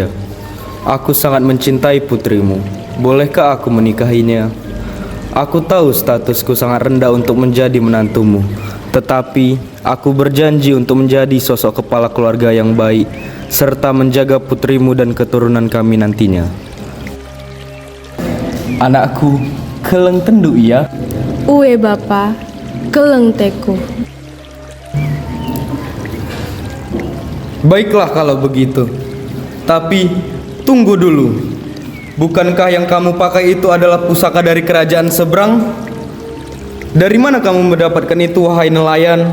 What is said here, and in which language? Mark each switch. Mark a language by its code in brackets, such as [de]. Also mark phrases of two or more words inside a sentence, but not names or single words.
[id] Aku sangat mencintai putrimu. Bolehkah aku menikahinya? Aku tahu statusku sangat rendah untuk menjadi menantumu. Tetapi aku berjanji untuk menjadi sosok kepala keluarga yang baik serta menjaga putrimu dan keturunan kami nantinya. [btx] Anakku, keleng tendu ya? Uwe bapa, keleng teku. [id] Baiklah kalau begitu. Tapi tunggu dulu. Bukankah yang kamu pakai itu adalah pusaka dari kerajaan seberang? Dari mana kamu mendapatkan itu, wahai nelayan?